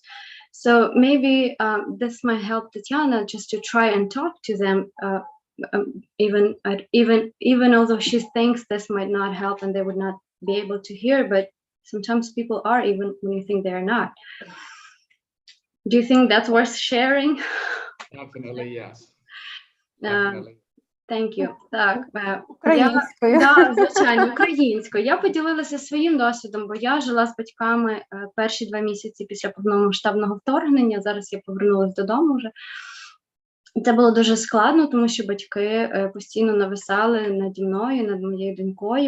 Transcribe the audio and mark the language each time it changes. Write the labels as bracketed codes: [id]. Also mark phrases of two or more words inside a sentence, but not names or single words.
[en] So maybe this might help Tatiana just to try and talk to them, even although she thinks this might not help and they would not be able to hear, but sometimes people are, even when you think they're not. Do you think that's worth sharing? Definitely, yes. Um, Definitely. Thank you. [uk] Так, Українською. да, звичайно, українською. Я поділилася своїм досвідом, бо я жила з батьками перші 2 місяці після повномасштабного вторгнення. Зараз я повернулася додому вже. Це було дуже складно, тому що батьки постійно нависали наді мною, над моєю донькою.